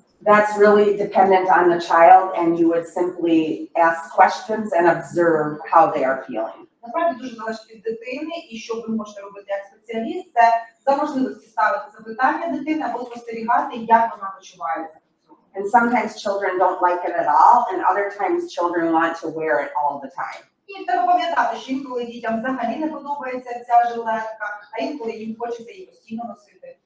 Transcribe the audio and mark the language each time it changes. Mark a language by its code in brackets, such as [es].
[en] That's really dependent on the child, and you would simply ask questions and observe how they are feeling. [uk] Насправді дуже залежить від дитини, і що ви можете робити як спеціаліст, це за можливості ставити запитання дитини або спостерігати, як вона почувається. [en] And sometimes children don't like it at all, and other times children want to wear it all the time. [uk] І треба пам'ятати, що інколи дітям взагалі не подобається ця жилетка, а інколи їм хочеться її постійно носити.